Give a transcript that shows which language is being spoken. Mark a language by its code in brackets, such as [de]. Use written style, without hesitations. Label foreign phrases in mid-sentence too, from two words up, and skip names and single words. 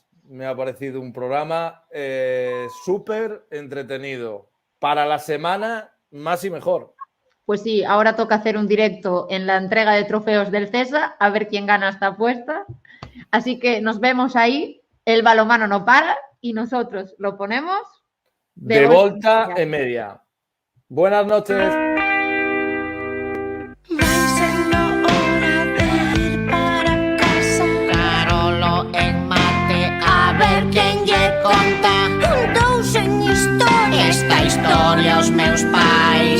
[es] Me ha parecido un programa súper entretenido. Para la semana, más y mejor. Pues sí, ahora toca hacer un directo en la entrega de trofeos del CESA, a ver quién gana esta apuesta. Así que nos vemos ahí. El balonmano no para y nosotros lo ponemos [gl] de volta e media. [es] Buenas noches. [gl] Quen lle conta en historia esta historia aos meus pais.